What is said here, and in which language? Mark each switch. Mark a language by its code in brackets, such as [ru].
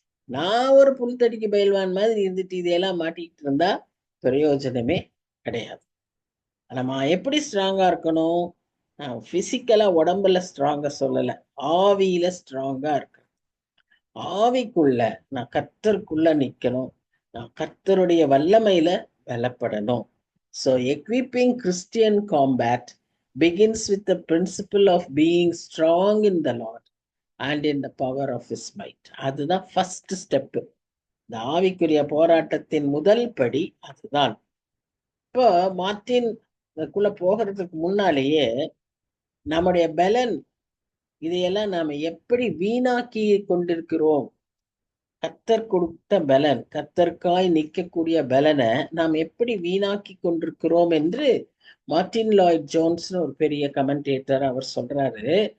[ta] நான் ஒரு புல்தடிக்கு பயில்வான் மாதிரி இருந்துட்டு இதையெல்லாம் மாட்டிக்கிட்டு இருந்தா பிரயோஜனமே கிடையாது. நம்ம எப்படி ஸ்ட்ராங்கா இருக்கணும்? நான் பிசிக்கலா உடம்புல ஸ்ட்ராங்கா சொல்லல, ஆவியில ஸ்ட்ராங்கா இருக்கு. ஆவிக்குள்ள நான் கர்த்தருக்குள்ள நிக்கணும். நான் கர்த்தருடைய வல்லமையில பலப்படணும். [en] So equipping Christian combat begins with the principle of being strong in the Lord and in the power of his might. [ta] அதுதான் ஃபர்ஸ்ட் ஸ்டெப். இந்த ஆவிக்குரிய போராட்டத்தின் முதல் படி அதுதான். இப்போ மார்ட்டின் போகிறதுக்கு முன்னாலேயே நம்முடைய பலன் இதையெல்லாம் நாம எப்படி வீணாக்கி கொண்டிருக்கிறோம். கர்த்தர் கொடுத்த பலன், கர்த்தருக்காய் நிற்கக்கூடிய பலனை நாம் எப்படி வீணாக்கி கொண்டிருக்கிறோம் என்று மார்ட்டின் லாய்ட் ஜோன்ஸ் ஒரு பெரிய கமெண்டேட்டர் அவர் சொல்றாரு.